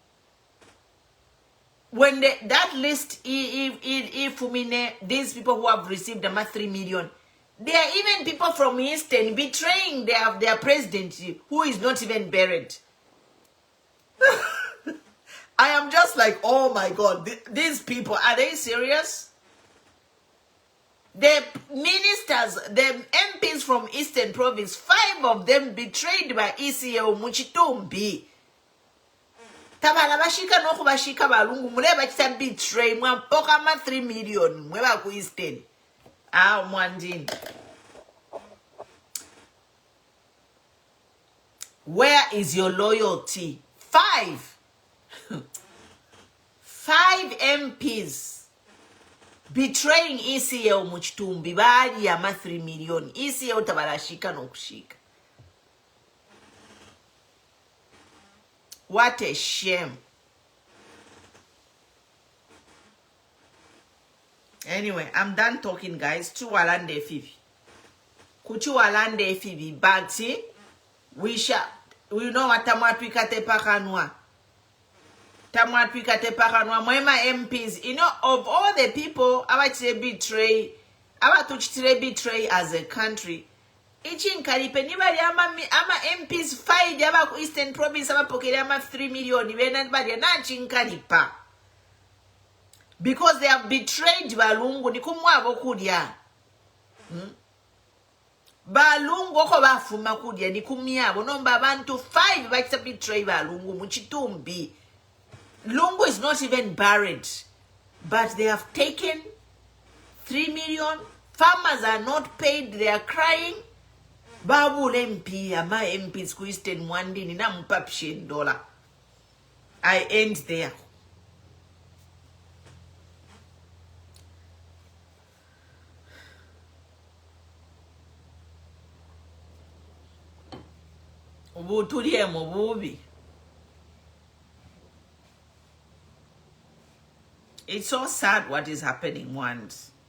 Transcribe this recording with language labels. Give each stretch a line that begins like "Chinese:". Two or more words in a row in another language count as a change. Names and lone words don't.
English: When that list, if these people who have received about 3 million, there are even people from Eastern betraying their president, who is not even buried. I am just like, oh my God, these people, are they serious? The ministers, the MPs from Eastern Province, 5 of them betrayed by ECO Muchitumbi.
Bemba: Tabala bashika no kubashika balungu muleba kita betray mwampoka ma 3 million mweba ku Eastern.
English: Mwandini. Where is your loyalty? 5 MPs betraying ECO Muchitumbi
Bemba: bali ya ma 3 million. ECO tabala shika no kushika.
English: What a shame. Anyway, I'm done talking, guys.
Bemba: Chuwalande Fifi. Kuchuwalande Fifi. Bagsi.
English: We know what
Bemba: tamatwika te pakanwa. Tamatwika te pakanwa. Mwema MPs.
English: You know, of all the people, abachire betray as a country.
Bemba: Ichin karipe nibali ama MPs 5 yaba ku Eastern Province aba pokele ama 3 million ibena nibali na chinkaripa,
English: because they have betrayed
Bemba: balungu ni kumwabo kudya. Balungu ko bafuma kudya ni kumyabo nomba abantu 5 bakita betray balungu muchitumbi.
English: Lungu is not even buried, but they have taken 3 million. Farmers are not paid, they are crying.
Bemba: Babu MP, ama MPs ku Eastern Mwandini na mpapshe $1.
English: I end there.
Bemba: Ubutulie mububi.
English: It's so sad what is happening once.